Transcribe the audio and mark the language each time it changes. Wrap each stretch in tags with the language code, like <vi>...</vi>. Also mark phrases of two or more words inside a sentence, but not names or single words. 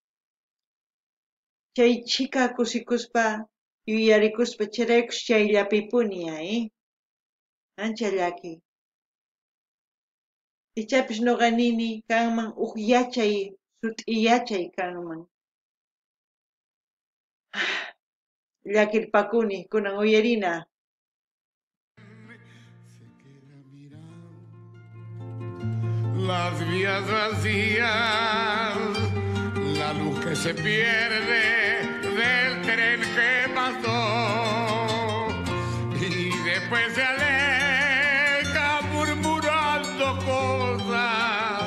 <qu>Chay chika kusikuspa yuyarikuspa chayraykus chayllapipuni ancha llaki. Ichapis noqanini kanman huk yachay sut'i yachay kanman. Llakirpakuni kunan uyarina.</qu> <es>Las vías vacías, la luz que se pierde del tren que pasó y después se aleja murmurando cosas.</es>